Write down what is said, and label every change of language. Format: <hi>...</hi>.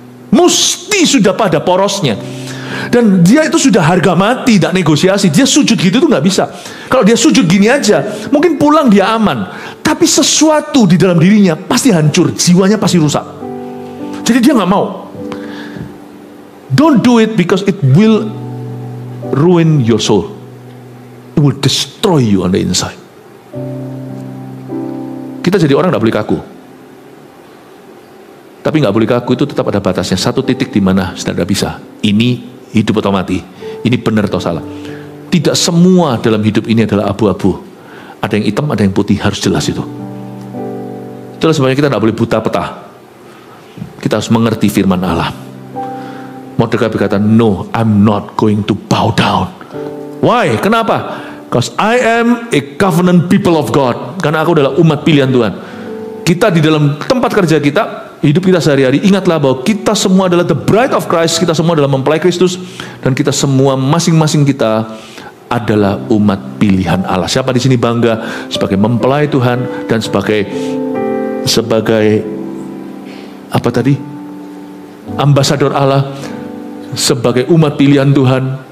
<id>Mesti sudah pada porosnya. Dan dia itu sudah harga mati, tidak negosiasi. Dia sujud gitu tuh nggak bisa. Kalau dia sujud gini aja, mungkin pulang dia aman. Tapi sesuatu di dalam dirinya pasti hancur, jiwanya pasti rusak. Jadi dia nggak mau.</id> <en>Don't do it because it will ruin your soul. It will destroy you on the inside.</en> <id>Kita jadi orang nggak boleh kaku. Tapi nggak boleh kaku itu tetap ada batasnya. Satu titik di mana sudah tidak bisa. Ini hidup atau mati. Ini benar atau salah. Tidak semua dalam hidup ini adalah abu-abu. Ada yang hitam, ada yang putih. Harus jelas itu. Itulah sebabnya kita nggak boleh buta peta. Kita harus mengerti firman Allah.</id> <en>Mordekai</en> <id>berkata,</id> <en>no, I'm not going to bow down. Why?</en> <id>Kenapa?</id> <en>Because I am a covenant people of God.</en> <id>Karena aku adalah umat pilihan Tuhan. Kita di dalam tempat kerja kita, hidup kita sehari-hari, ingatlah bahwa kita semua adalah</id> <en>the bride of Christ.</en> <id>Kita semua adalah mempelai Kristus. Dan kita semua, masing-masing kita adalah umat pilihan Allah. Siapa di sini bangga sebagai mempelai Tuhan dan sebagai ambasador Allah, sebagai umat pilihan Tuhan,</id>